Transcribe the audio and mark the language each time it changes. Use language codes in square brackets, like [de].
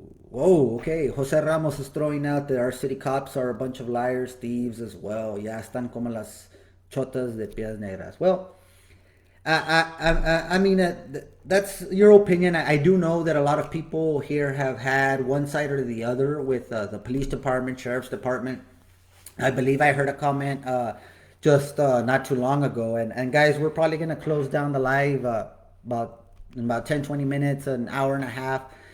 [en] Whoa, okay. Jose Ramos is throwing out that our city cops are a bunch of liars, thieves as well. [es] Ya están como las chotas de pies negras. [en] Well, I mean, that's your opinion. I do know that a lot of people here have had one side or the other with the police department, sheriff's department. I believe I heard a comment just not too long ago. And guys, we're probably going to close down the live in about 10, 20 minutes, an hour and a half.